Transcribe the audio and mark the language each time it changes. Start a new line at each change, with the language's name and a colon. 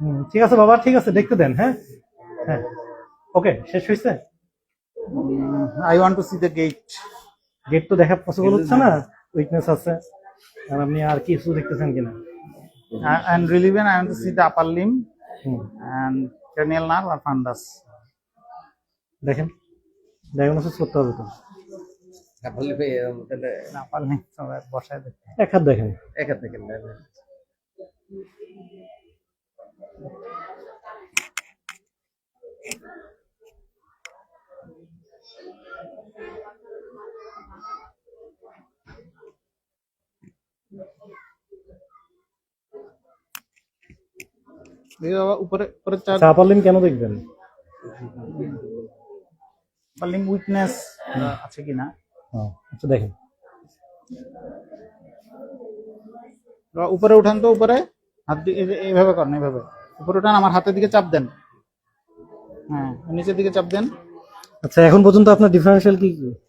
Bangla: ঠিক আছে বাবা, ঠিক আছে, দেখতে দেন। হ্যাঁ হ্যাঁ ওকে, শেষ হয়েছে।
English: I want to see the gate.
Bangla: Gate তো দেখা পসিবল হচ্ছে না, উইকনেস আছে। আর আপনি আর কিছু দেখতেছেন কিনা?
English: and relevant I want to see the upper limb hmm, and cranial nerve or fundus.
Bangla: দেখেন, ডায়াগনোসিস করতে হবে তো। বললি ভাই তাহলে upper limb সবাই বসায় দেখে। এক হাত দেখেন। এক হাত দেখেন না। দেখি বাবা উপরে উপরে চার আচ্ছা, আপার লিম্ব কেন দেখবেন?
English: upper limb weakness
Bangla: আছে কিনা। আচ্ছা দেখেন, বাবা উপরে উঠান তো, উপরে হাত দিয়ে এইভাবে করেন, এইভাবে উপরে উঠান, আমার হাতের দিকে চাপ দেন, হ্যাঁ নিচের দিকে চাপ দেন। আচ্ছা এখন পর্যন্ত আপনার ডিফারেন্সিয়াল কি কি?